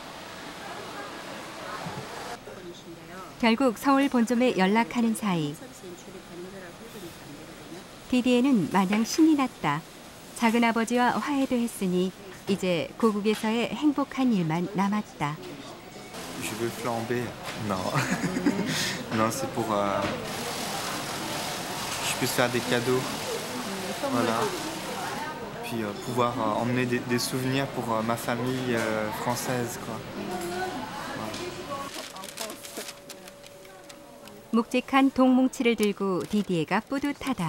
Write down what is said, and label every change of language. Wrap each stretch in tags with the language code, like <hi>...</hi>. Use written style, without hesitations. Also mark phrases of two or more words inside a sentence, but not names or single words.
<ko>결국 서울 본점에 연락하는 사이 디디에는 마냥 신이 났다. 작은 아버지와 화해도 했으니 이제 고국에서의 행복한 일만 남았다.</ko> <fr>Je veux flamber. Non. Non, c'est pour je puisse faire des cadeaux. Voilà. Puis pouvoir emmener des souvenirs pour ma famille française, quoi.</fr> <ko>묵직한 동뭉치를 들고 디디에가 뿌듯하다.</ko>